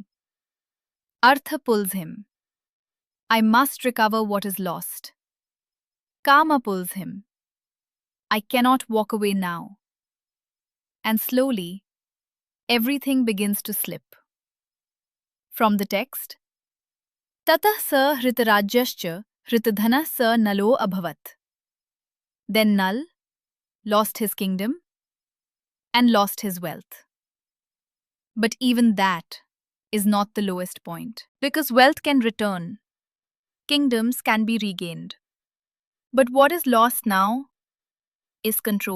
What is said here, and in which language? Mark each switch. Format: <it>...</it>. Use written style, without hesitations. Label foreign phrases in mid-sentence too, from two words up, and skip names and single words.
<en>Artha pulls him. I must recover what is lost. Kama pulls him. I cannot walk away now. And slowly, everything begins to slip. From the text,</en> <sa>ततः स हृतराज्यश्च हृतधन स नलो अभवत्.</sa> <en>Then Nal lost his kingdom and lost his wealth. But even that is not the lowest point, because wealth can return, kingdoms can be regained. But what is lost now is control.</en>